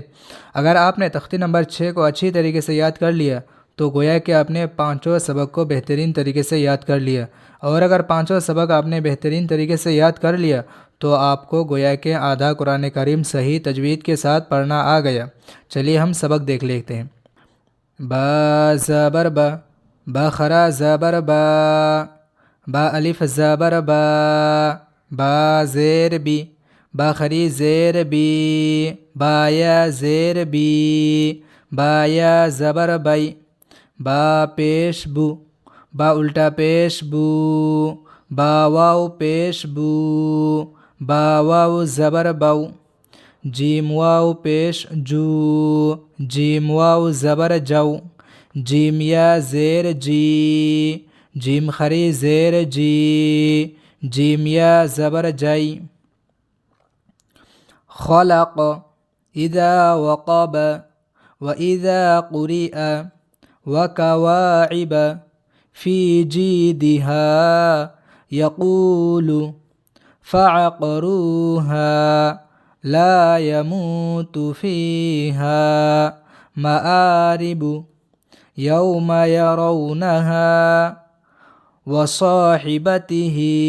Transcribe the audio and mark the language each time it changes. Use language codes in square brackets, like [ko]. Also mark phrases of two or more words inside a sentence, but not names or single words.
[ur] اگر آپ نے تختی نمبر 6 کو اچھی طریقے سے یاد کر لیا تو گویا کہ آپ نے 5 سبق کو بہترین طریقے سے یاد کر لیا، اور اگر 5 سبق آپ نے بہترین طریقے سے یاد کر لیا تو آپ کو گویا کہ آدھا قرآن کریم صحیح تجوید کے ساتھ پڑھنا آ گیا۔ چلیے ہم سبق دیکھ لیتے ہیں۔ با زبر با، با خرا زبر با، با الف زبر با، با زیر بی، با خری زیر بی، با یا زیر بی، با یا زبر بی، با پیش بو، با الٹا پیش بو، با واو پیش بو، با واو زبر باو، جیم واو پیش جو، جیم واو زبر جو، جیم یا زیر جی، جیم خری زیر جی، جیم یا زبر جی۔ [ar] خلق اذا وقب واذا قرئ وكواعب في جيدها يقول فعقروها لا يموت فيها مآرب يوم يرونها وصاحبته